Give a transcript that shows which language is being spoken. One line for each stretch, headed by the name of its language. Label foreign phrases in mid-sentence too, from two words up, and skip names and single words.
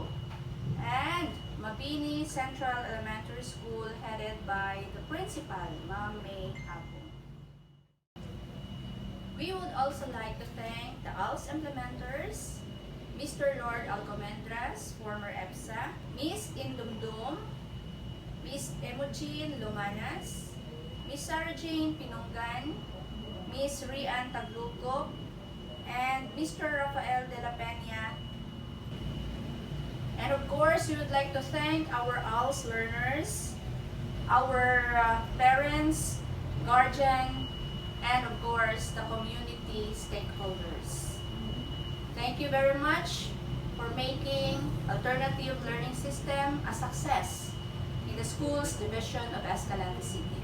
English: And Mabini Central Elementary School, headed by the Principal, Ma'am May Apo. We would also like to thank the ALS implementers, Mr. Lord Alcomendras, former EPSA, Miss Indumdum, Miss Emojin Lumanas, Miss Sarah Jane Pinungan, Miss Rian Taglugob, and Mr. Rafael de la Peña. And of course, we would like to thank our ALS learners, our parents, guardian, and of course the community stakeholders. Thank you very much for making alternative learning system a success in the school's division of Escalante City.